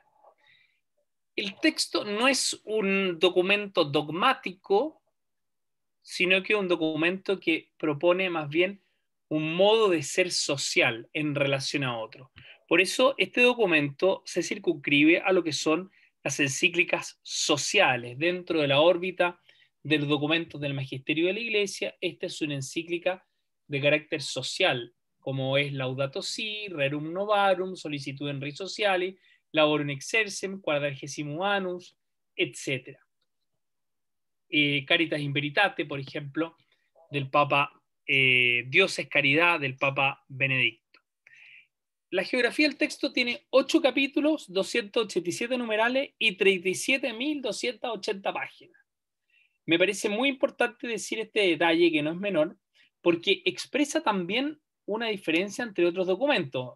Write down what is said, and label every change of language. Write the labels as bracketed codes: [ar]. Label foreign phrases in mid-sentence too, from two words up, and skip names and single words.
[es] El texto no es un documento dogmático, sino que es un documento que propone más bien un modo de ser social en relación a otro. Por eso este documento se circunscribe a lo que son las encíclicas sociales. Dentro de la órbita de los documentos del Magisterio de la Iglesia, esta es una encíclica de carácter social, como es Laudato Si, Rerum Novarum, Sollicitude Rei Sociali, Laborum Exercem, Quadragesimo Annus, etc. Caritas in Veritate, por ejemplo, del Papa Dios es Caridad, del Papa Benedicto. La geografía del texto tiene 8 capítulos, 287 numerales y 37.280 páginas. Me parece muy importante decir este detalle que no es menor, porque expresa también una diferencia entre otros documentos.